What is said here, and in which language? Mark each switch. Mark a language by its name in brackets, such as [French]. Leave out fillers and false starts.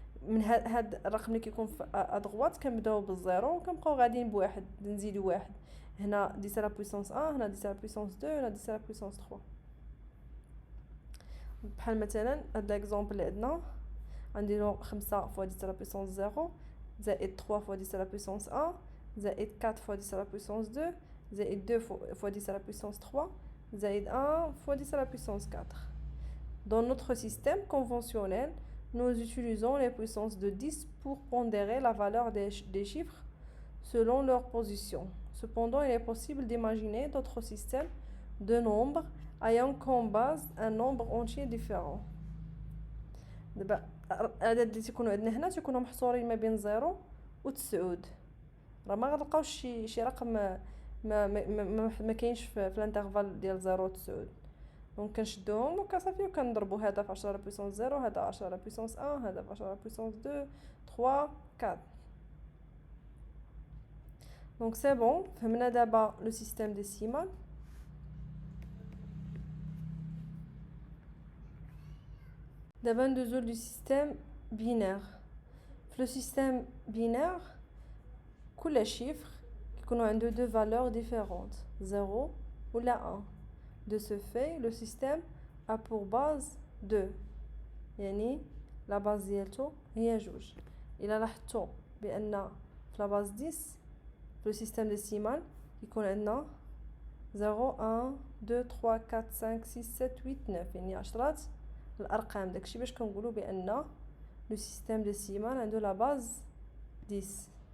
[Arabic] من هاد الرقم اللي كيكون ادغوات كنبداو بالزيرو وكنبقاو غاديين بواحد نزيدو واحد. هنا 10 على بويسونس 1، هنا 10 على بويسونس 2، هنا 10 على بويسونس 3. بحال مثلا هاد ليكزامبل اللي عندنا غنديرو 5 فوا 10 على بويسونس 0 زائد 3 فوا 10 على بويسونس 1 زائد 4 فوا 10 على بويسونس 2 زائد 2 فوا 10 على بويسونس 3 زائد 1 فوا 10 على بويسونس 4. [French] Dans notre système conventionnel, nous utilisons les puissances de 10 pour pondérer la valeur des chiffres selon leur position. Cependant, il est possible d'imaginer d'autres systèmes de nombres ayant comme base un nombre entier différent. [Arabic] دابا العدد اللي تيكونوا عندنا هنا تيكونوا محصورين ما بين 0 و 9. راه ما غنلقاوش شي رقم ما كاينش في الانترفال ديال 0 و 9. دونك كنشدوهم وكصافي وكنضربوا هذا في 10 على بويسونس 0، هذا 10 على بويسونس 1، هذا في 10 على بويسونس 2 3 4. دونك سي بون فهمنا دابا لو سيستيم ديسيمال. دابا ندوزو لو سيستيم بينير. في لو سيستيم بينير كل شيفر كيكونوا عنده دو فالور ديفيرونت 0 ولا 1. [French] De ce fait, le système a pour base 2. [Arabic] يعني la base ديالتو هي 2. إلا لاحظتو بأن في la base 10 في le système décimal يكون عندنا 0 1 2 3 4 5 6 7 8 9 يعني 10 الأرقام. داكشي باش كنقولوا بأن le système décimal عنده la base 10.